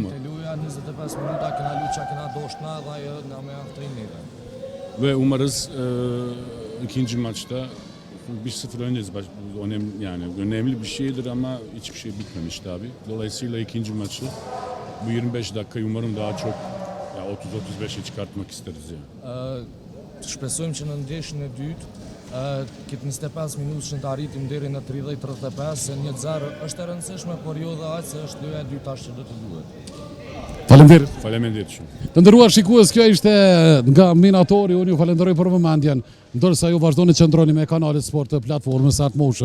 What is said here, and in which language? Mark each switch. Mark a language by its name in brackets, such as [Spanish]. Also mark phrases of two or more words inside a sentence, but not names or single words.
[Turkish] Ve umarız ikinci maçta 1-0 öndeyiz. Önemli, yani önemli bir şeydir ama hiçbir şey bitmemiş tabii. Dolayısıyla ikinci maçı bu 25 dakikayı umarım daha çok 30-35'e çıkartmak isteriz yani. [Albanian] Shpresojmë që në ndeshjen e dytë këtë 25 minutë që të arritim deri në 30-35 se 1-0 është e rëndësishme, por jo dhe aq se është loja e dytë tash që do të duhet. Faleminderit. Faleminderit shumë. Të nderuar shikues, kjo ishte nga Minatori. Unë ju falenderoj për vëmendjen, ndërsa ju vazhdoni të qëndroni me kanalet sport të platformës Art Motion.